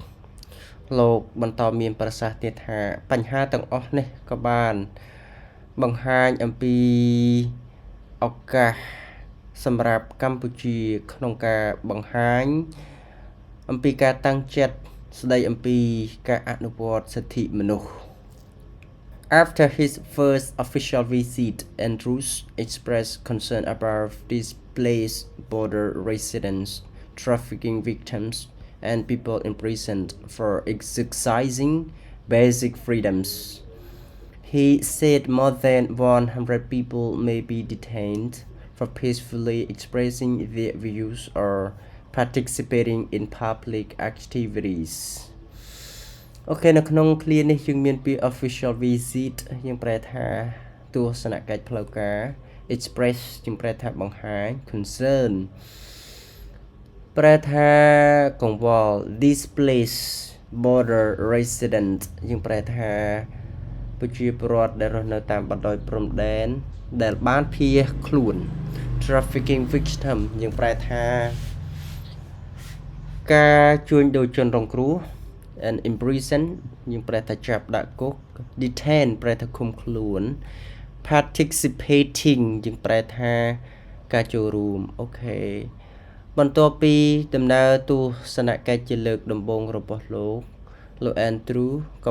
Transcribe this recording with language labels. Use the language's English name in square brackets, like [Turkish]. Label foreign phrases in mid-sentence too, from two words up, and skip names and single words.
[Khmer] លោកបន្តមានប្រសាសន៍ទៀតថាបញ្ហាទាំងអស់នេះក៏បានបង្ហាញ អំពីឱកាសសម្រាប់កម្ពុជាក្នុងការបង្ហាញអំពីការតាំងចិត្តស្ដីអំពីការអនុវត្តសិទ្ធិមនុស្ស [English] After his first official visit, Andrews expressed concern about displaced border residents, trafficking victims, and people imprisoned for exercising basic freedoms. He said more than 100 people may be detained for peacefully expressing their views or participating in public activities. [Khmer] អូខេនៅក្នុងឃ្លានេះយើងមានពាក្យ [English] official visit [Khmer] យើងប្រែថាទស្សនកិច្ចផ្លូវការ express យើងប្រែថាបង្ហាញ concern ប្រែថាកង្វល់ [English] displaced border resident [Khmer] យើងប្រែថាប្រជាពលរដ្ឋដែលរស់នៅតាមបណ្ដោយព្រំដែនដែលបានភៀសខ្លួន [English] trafficking victim [Khmer] យើងប្រែថាការ ជួញដូរជនរងគ្រោះ [English] and imprison [Khmer] យើងប្រែថាចាប់ដាក់គុក detain ប្រែថាឃុំខ្លួន participating យើងប្រែថាការចូលរួមអូខេបន្ទាប់ពីដំណើរទស្សនកិច្ចជាលើកដំបូងរបស់លោក Andrew ក៏